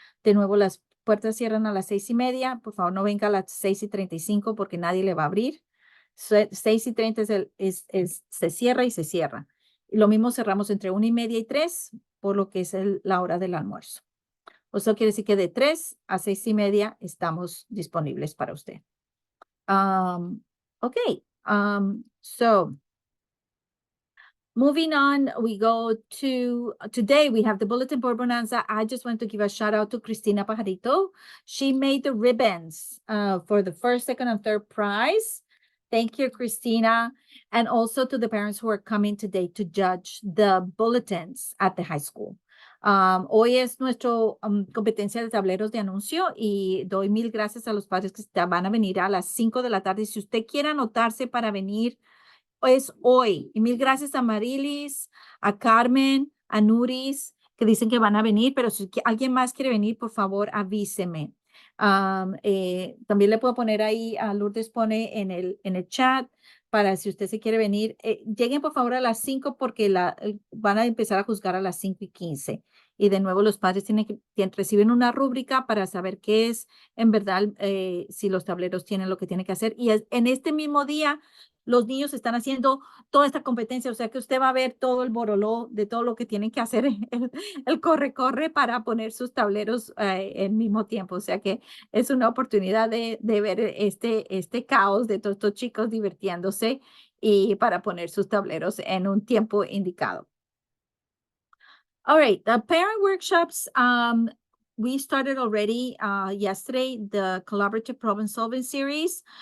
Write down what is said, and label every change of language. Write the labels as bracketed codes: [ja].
[es] De nuevo, las puertas cierran a las 6:30. Por favor, no venga a las 6:35 porque nadie le va a abrir. 6:30 se cierra y se cierra. Y lo mismo cerramos entre 1:30 y 3, por lo que es la hora del almuerzo. Eso quiere decir que de 3 a 6:30 estamos disponibles para usted. [en] Okay, so moving on, we go to today. We have the Bulletin Board Bonanza. I just want to give a shout out to Cristina Pajarito. She made the ribbons for the first, second, and third prize. Thank you, Cristina. And also to the parents who are coming today to judge the bulletins at the high school. [es] Hoy es nuestro competencia de tableros de anuncio y doy mil gracias a los padres que van a venir a las 5 de la tarde. Si usted quiere anotarse para venir, es hoy. Y mil gracias a Marilis, a Carmen, a Nuris, que dicen que van a venir, pero si alguien más quiere venir, por favor, avíseme. También le puedo poner ahí, a Lourdes pone en el chat, para si usted se quiere venir. Lleguen por favor a las 5 porque van a empezar a juzgar a las 5:15. Y de nuevo los padres reciben una rúbrica para saber qué es en verdad, si los tableros tienen lo que tienen que hacer. Y en este mismo día, los niños están haciendo toda esta competencia, o sea que usted va a ver todo el boroló de todo lo que tienen que hacer, el corre para poner sus tableros al mismo tiempo. O sea que es una oportunidad de ver este caos de todos estos chicos divirtiéndose y para poner sus tableros en un tiempo indicado. [en] All right, the parent workshops, we started already yesterday, the collaborative problem solving series.